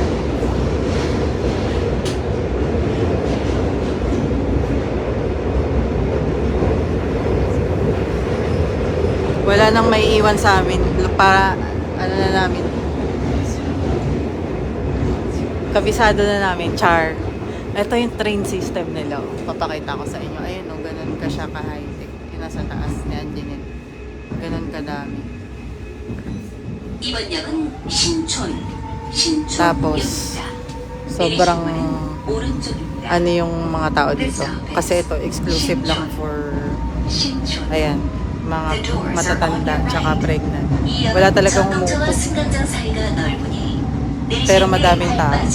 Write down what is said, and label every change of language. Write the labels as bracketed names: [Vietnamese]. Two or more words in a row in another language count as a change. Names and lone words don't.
[Filipino] Wala nang may iwan sa amin. Para, ano na namin. Kabisado na namin. Char. Ito yung train system nila. Papakita ko sa inyo. Ayun, no, ganun ka siya ka-high-tech. Yung nasa taas ni Angeline. Ganun kadami. [Korean] 이번 역은 신촌, [Filipino] Tapos, sobrang [Korean] 오른쪽입니다. [Filipino] ano yung mga tao dito. Kasi ito, exclusive lang for, ayan, mga matatanda, tsaka pregnant. Wala talagang umuupo. Pero madaming tao.